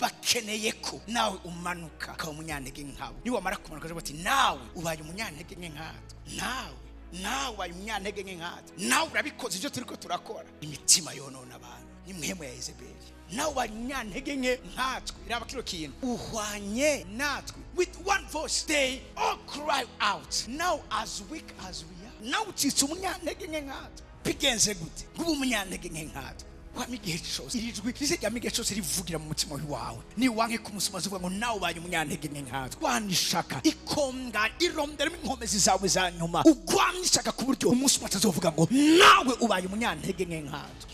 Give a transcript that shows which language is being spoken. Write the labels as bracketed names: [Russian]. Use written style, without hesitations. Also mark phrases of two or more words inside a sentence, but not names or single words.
[Rundi] Bakeneye ko nawe umanuka ka umunyantege nkabo. Ni wamara kumanuka bati nawe ubaye umunyantege nkatwe, nawe ubaye umunyantege nkatwe, nawe urabikoze ivyo turiko turakora. Imitima yonona abantu ni mwemo ya Yezebeli. Nawe ubaye umunyantege nkatwe, iraba kino kintu uhwanye natwe. [English] With one voice they all cry out, now as weak as we are. [Rundi] Now utsitse umunyantege nkatwe, bigenze gute? Ngubu umunyantege nkatwe kwama igihe cyose iri jwi rizijyamo igihe cyose rivugira mu mutima wawe. Ni wanke kumusoma zivuga ngo nawe ubaye umunyantege nke nkatwe. Wanishaka ikonga irondera inkomezi zawe za nyuma, ugwamishaka ku buryo umunsi umwe atazovuga ngo nawe ubaye umunyantege nke nkatwe.